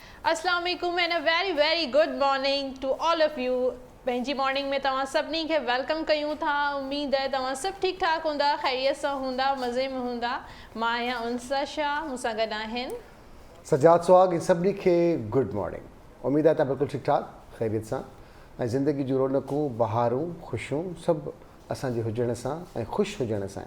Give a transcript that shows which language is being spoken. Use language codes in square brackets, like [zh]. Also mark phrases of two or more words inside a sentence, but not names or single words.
[ar] السلام علیکم [en] and a very very good morning to all of you. [sd] पंहिंजी मॉर्निंग में तव्हां सभिनी खे वेलकम कयूं था। उम्मीद है तव्हां सभु ठीकु ठाक हूंदा, ख़ैरियत सां हूंदा, मज़े में हूंदा। मां आहियां उनसा शाह, मूंसां गॾु आहिनि सजाद सुहाग। इन सभिनी खे [en] good morning. [sd] उम्मीद आहे तव्हां बिल्कुलु ठीकु ठाक ख़ैरियत सां ऐं ज़िंदगी जूं रौनकूं, बहारूं, ख़ुशियूं सभु असांजे हुजण सां ऐं ख़ुशि हुजण सां।